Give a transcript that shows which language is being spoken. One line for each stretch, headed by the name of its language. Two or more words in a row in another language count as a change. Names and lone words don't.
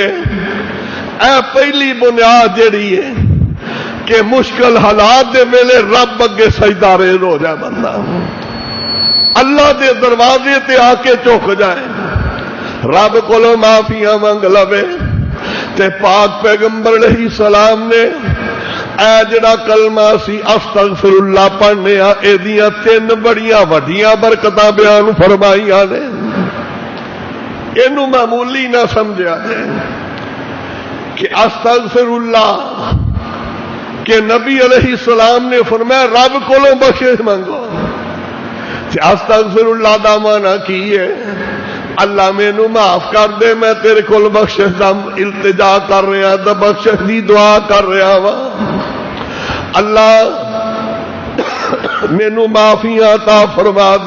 Punjabi: اے پہلی بنیاد جڑی ہے کہ مشکل حالات دے ویلے رب اگے سجدہ ریز ہو جائے بندہ، اللہ دے دروازے تے آ کے جھک جائے، رب کولوں معافیاں منگ لوے۔ تے پاک پیغمبر علیہ السلام نے اے جڑا کلمہ سی
Arabic: استغفر اللہ
Punjabi: پڑھنے آ، ایدیاں تین بڑیاں وڈیاں برکتاں بیان فرمائیاں نے، اینو معمولی نہ سمجھا جائے کہ
Arabic: استغفر اللہ
Punjabi: کہ نبی علیہ السلام نے فرمایا رب کولوں بخشش منگو، تے
Arabic: استغفر اللہ
Punjabi: دا معنی کی ہے؟ اللہ مینو معاف کر دے، میں تیرے کول بخشش دا التجا کر رہا، دا بخشش دی دعا کر رہا وا، اللہ مینو معافیاں عطا فرما دے۔